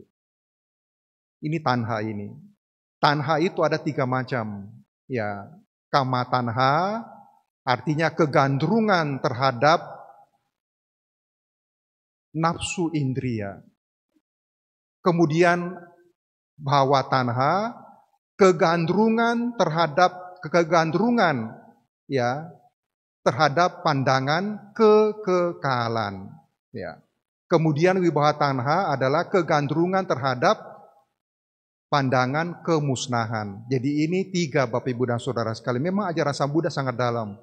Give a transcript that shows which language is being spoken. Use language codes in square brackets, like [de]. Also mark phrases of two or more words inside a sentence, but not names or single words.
[id] Ini tanha ini. Tanha itu ada 3 macam. Ya, [pi] kama tanha [id] artinya kegandrungan terhadap nafsu indria. Kemudian [pi] bhava tanha, [id] kegandrungan ya terhadap pandangan kekekalan. Ya. Kemudian [pi] wibhava tanha [id] adalah kegandrungan terhadap pandangan kemusnahan. Jadi ini 3 Bapak Ibu dan Saudara sekalian. Memang ajaran Sang Buddha sangat dalam.